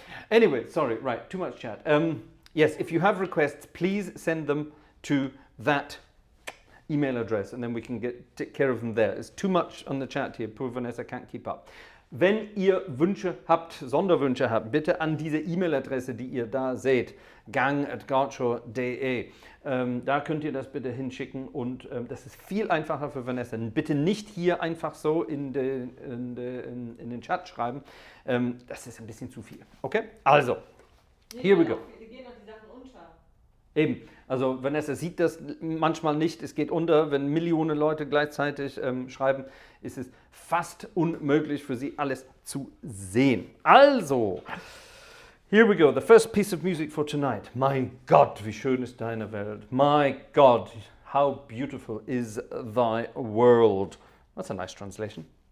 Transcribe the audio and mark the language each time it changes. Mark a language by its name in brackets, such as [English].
[English] Anyway, sorry, right, too much chat. Yes, if you have requests, please send them to that email address, and then we can take care of them there. It's too much on the chat here. Poor Vanessa can't keep up. [German] Wenn ihr Wünsche habt, Sonderwünsche habt, bitte an diese E-Mail-Adresse, die ihr da seht, gang@gartshore.de. Da könnt ihr das bitte hinschicken, und das ist viel einfacher für Vanessa. Bitte nicht hier einfach so in den Chat schreiben. Das ist ein bisschen zu viel. [English] Okay? Also, here we go. [German] Wir gehen auf die Sachen unter. Eben, also Vanessa sieht das manchmal nicht, es geht unter, wenn Millionen Leute gleichzeitig schreiben, ist es fast unmöglich für sie alles zu sehen. Also, [English] Here we go, the first piece of music for tonight. [German] Mein Gott, wie schön ist deine Welt. [English] My God, how beautiful is thy world. That's a nice translation.